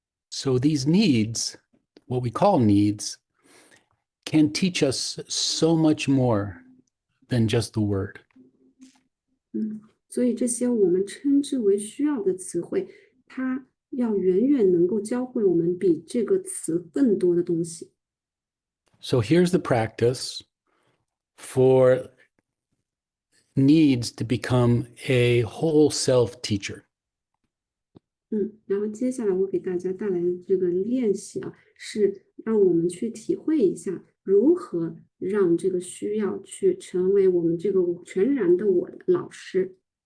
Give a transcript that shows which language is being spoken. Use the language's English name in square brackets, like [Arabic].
[English] So these needs, what we call needs, can teach us so much more than just the word. [Chinese] 所以这些我们称之为需要的词汇，它要远远能够教会我们比这个词更多的东西。 [English] So here's the practice for needs to become a whole self teacher. [Chinese] 然后接下来我给大家带来的这个练习是让我们去体会一下如何让这个需要去成为我们这个全然的我的老师。